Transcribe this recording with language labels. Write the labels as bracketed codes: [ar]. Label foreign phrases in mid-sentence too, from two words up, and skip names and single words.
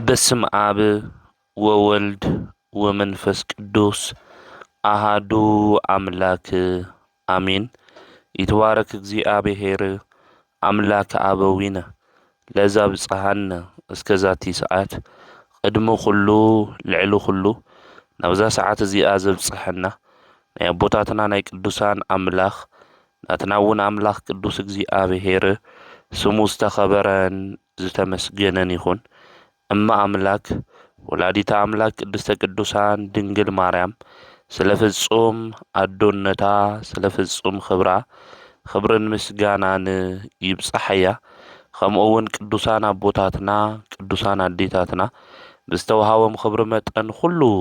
[gez] በስም አብ ወወልድ ወመንፈስ ቅዱስ አሃዱ አምላክ አሜን። ይትባረክ እግዚአብሔር አምላክ አበዊነ ለዛ ብጽሐነ እስከ ዛቲ [ti] ሰዓት ቅድሚ ኩሉ ልዕሊ ኩሉ ናብዛ ሰዓት እዚኣ ዘብጽሐና ናይ ኣቦታትና ናይ ቅዱሳን አምላኽ ናትና እውን አምላኽ ቅዱስ እግዚአብሔር ስሙ ዝተኸበረን ዝተመስገነን ይኹን። እማ አምላክ ወላዲታ አምላክ ቅድስተ ቅዱሳን ድንግል ማርያም ስለ ፍጹም አዶነታ ስለ ፍጹም ክብራ ክብርን ምስጋናን ይብጽሐያ። ከምኡውን ቅዱሳን አቦታትና ቅዱሳን አዴታትና ብዝተወሃቦም ክብሪ መጠን ኩሉ